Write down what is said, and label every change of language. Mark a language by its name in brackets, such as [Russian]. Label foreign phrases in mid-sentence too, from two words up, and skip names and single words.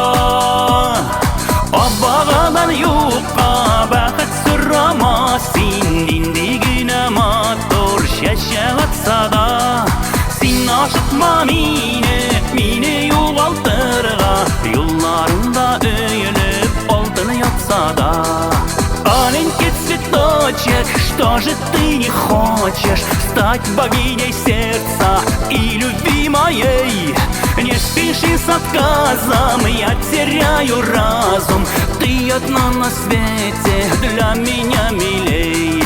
[Tatar] Аббагадан юкка бәхет сорама син, нинди генә матур чәчәк атса да. Син ашыкма мине югалтырга, юлларында өелеп алтын ятса да. [Russian] Аленький цветочек, что же ты не хочешь стать богиней сердца и любви моей? Не спеши с отказом, я теряю разум, ты одна на свете для меня милей.